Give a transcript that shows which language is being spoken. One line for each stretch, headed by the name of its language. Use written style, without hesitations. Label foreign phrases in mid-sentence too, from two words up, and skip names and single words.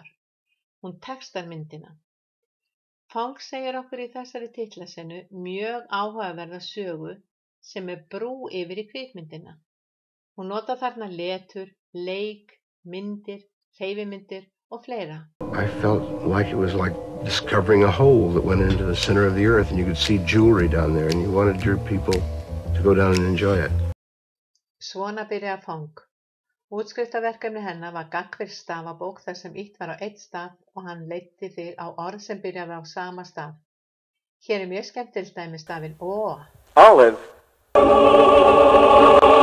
Icelandic: Hún textar myndina. Fong segir okkur í þessari titlasenu mjög áhugaverða sögu sem brú yfir í kvikmyndina. Hún notar þarna letur, leik, myndir, hreyfimyndir og fleira.
English: I felt like it was like discovering a hole that went into the center of the earth and you could see jewelry down there and you wanted your people to go down and enjoy it.
Icelandic: Svona byrjaði Fong. Útskriftarverkefni hennar var gagnvirk stafabók þar sem ýtt var á einn staf og hann leiddi þig á orð sem byrjaði á sama staf. Hér mjög skemmtilegt dæmi stafinn Ó. Olive.